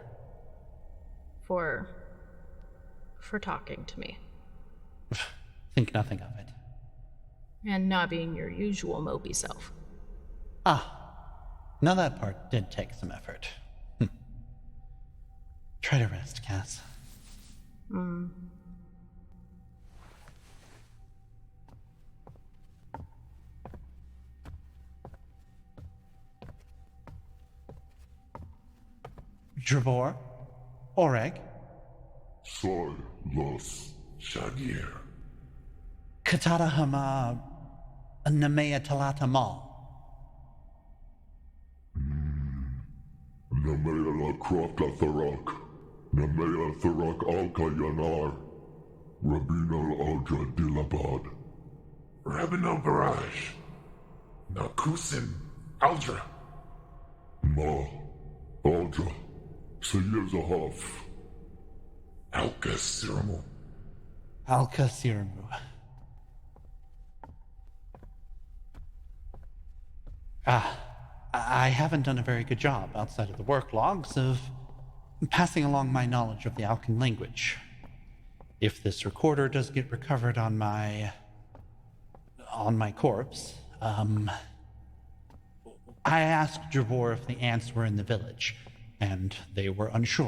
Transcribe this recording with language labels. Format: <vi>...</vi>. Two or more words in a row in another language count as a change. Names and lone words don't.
<en>For talking to me. Think nothing of it. And not being your usual mopey self. Ah, now that part did take some effort. Try to rest, Cass. Drabor? Oreg? Silas Shagir. Katata Hama Namea Talata Ma. Namela Krafta Tharak. Namela Tharak Alka Yanar. Rabinal Aldra Dilabad. Rabinal Barrage. Nakusin Aldra. Ma. Aldra. Sayezahaf. Alka Siramu. Alka Siramu. I haven't done a very good job outside of the work logs of passing along my knowledge of the Alkan language. If this recorder does get recovered on my corpse, I I asked Drabor if the ants were in the village, and they were unsure.</en>